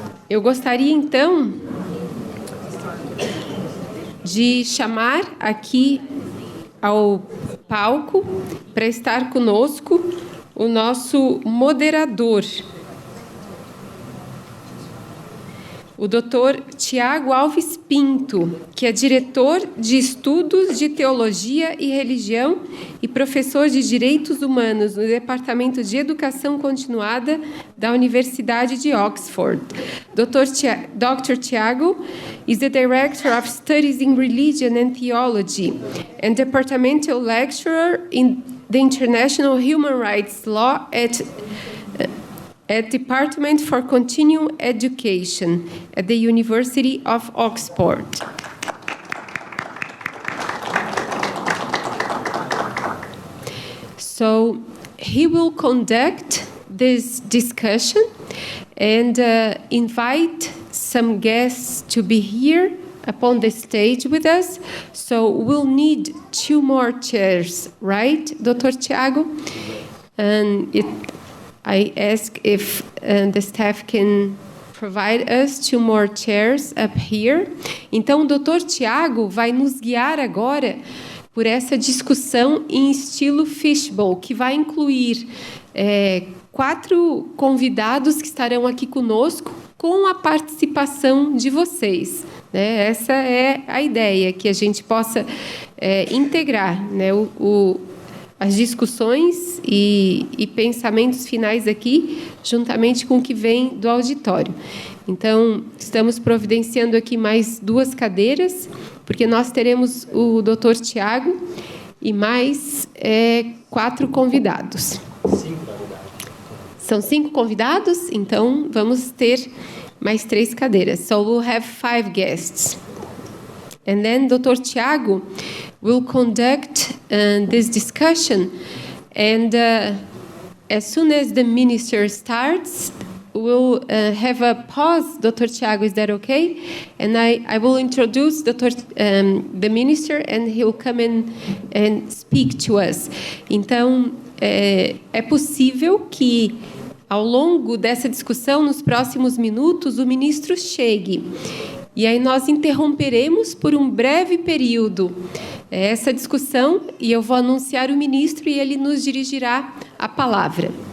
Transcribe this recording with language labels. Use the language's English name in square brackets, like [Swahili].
[Portuguese] Eu gostaria, então, de chamar aqui ao palco para estar conosco o nosso moderador, o Dr. Tiago Alves Pinto, que é diretor de Estudos de Teologia e Religião e professor de Direitos Humanos no Departamento de Educação Continuada da Universidade de Oxford. [English] Dr. Tiago is the Director of Studies in Religion and Theology and Departmental Lecturer in the International Human Rights Law at Department for Continuing Education at the University of Oxford. So he will conduct this discussion and invite some guests to be here upon the stage with us. So we'll need 2 more chairs, right, Dr. Tiago? And I ask if the staff can provide us 2 more chairs up here. [Portuguese] Então, o Dr. Tiago vai nos guiar agora por essa discussão em estilo fishbowl, que vai incluir 4 convidados que estarão aqui conosco com a participação de vocês. Né? Essa é a ideia, que a gente possa integrar, né, as discussões e pensamentos finais aqui, juntamente com o que vem do auditório. Então, estamos providenciando aqui mais 2 cadeiras, porque nós teremos o Dr. Tiago e mais 4 convidados. 5 convidados. São 5 convidados? Então, vamos ter mais 3 cadeiras. [English] So, we'll have 5 guests. And then Dr. Tiago will conduct this discussion, and as soon as the minister starts, we'll have a pause. Dr. Tiago, is that okay? And I will introduce the minister, and he'll come in and speak to us. [Portuguese] Então, é possível que, ao longo dessa discussão, nos próximos minutos, o ministro chegue. E aí nós interromperemos por um breve período essa discussão e eu vou anunciar o ministro e ele nos dirigirá a palavra.